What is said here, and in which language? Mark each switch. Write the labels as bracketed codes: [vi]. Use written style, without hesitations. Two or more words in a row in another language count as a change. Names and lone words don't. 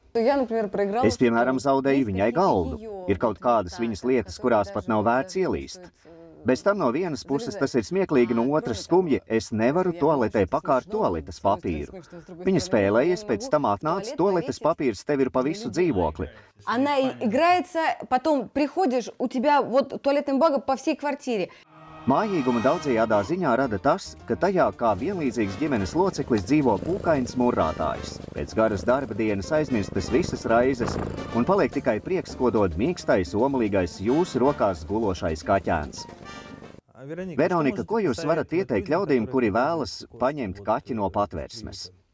[lv] Es, piemēram, zaudēju viņai galdu. Ir kaut kādas viņas lietas, kurās pat nav vērts ielīst. Bez tam no vienas puses tas ir smieklīgi, no otras skumji, es nevaru toaletē pakārt toaletes papīru. Viņa spēlējies, pēc tam atnāca, toaletes papīrs tev ir pa visu dzīvokli. [ru] Она играется, потом приходишь, у тебя вот туалетная бумага по всей квартире. [lv] Mājīguma daudzajādā ziņā rada tas, ka tajā kā vienlīdzīgs ģimenes loceklis dzīvo pūkains murrātājs. Pēc garas darba dienas aizmirstas visas raizes un paliek tikai prieks, ko dod mīkstais, omulīgais jūsu rokās gulošais kaķēns. Veronika, ko jūs varat ieteikt ļaudīm, kuri vēlas paņemt kaķi no Patvērsmes?